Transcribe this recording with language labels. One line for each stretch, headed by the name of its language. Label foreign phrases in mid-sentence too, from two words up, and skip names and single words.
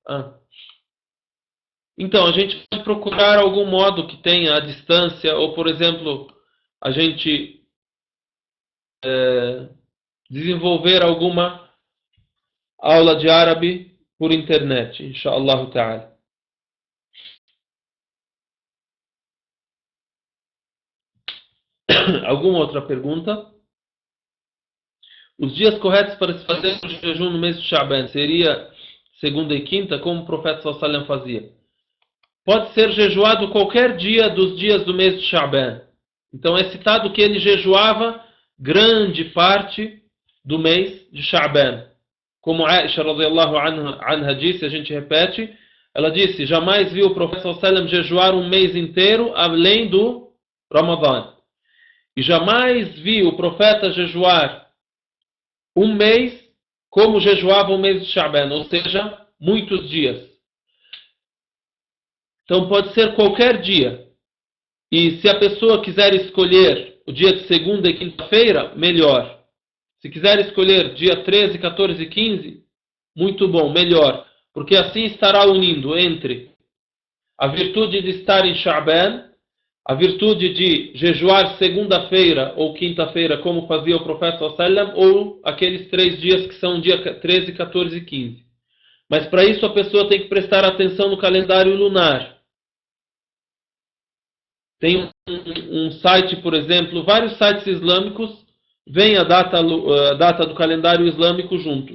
Portuguese: Então, a gente pode procurar algum modo que tenha a distância, ou por exemplo, a gente desenvolver alguma aula de árabe por internet,
Arabic: إن شاء الله تعالى.
Portuguese: Alguma outra pergunta? Os dias corretos para se fazer o jejum no mês de Sha'ban seria segunda e quinta, como o profeta
Arabic: صلى الله عليه وسلم
Portuguese: fazia. Pode ser jejuado qualquer dia dos dias do mês de Sha'ban. Então é citado que ele jejuava grande parte do mês de Sha'ban. Como Aisha
Arabic: رضي الله عنها
Portuguese: disse, a gente repete, ela disse, jamais viu o profeta
Arabic: صلى الله عليه وسلم
Portuguese: jejuar um mês inteiro além do Ramadã. E jamais vi o profeta jejuar um mês como jejuava o mês de Sha'ban, ou seja, muitos dias. Então pode ser qualquer dia. E se a pessoa quiser escolher o dia de segunda e quinta-feira, melhor. Se quiser escolher dia 13, 14 e 15, muito bom, melhor. Porque assim estará unindo entre a virtude de estar em Sha'ban, a virtude de jejuar segunda-feira ou quinta-feira, como fazia o profeta
Arabic: صلى الله عليه وسلم,
Portuguese: ou aqueles 3 dias que são dia 13, 14 e 15. Mas para isso a pessoa tem que prestar atenção no calendário lunar. Tem um site, por exemplo, vários sites islâmicos, vem a data do calendário islâmico junto.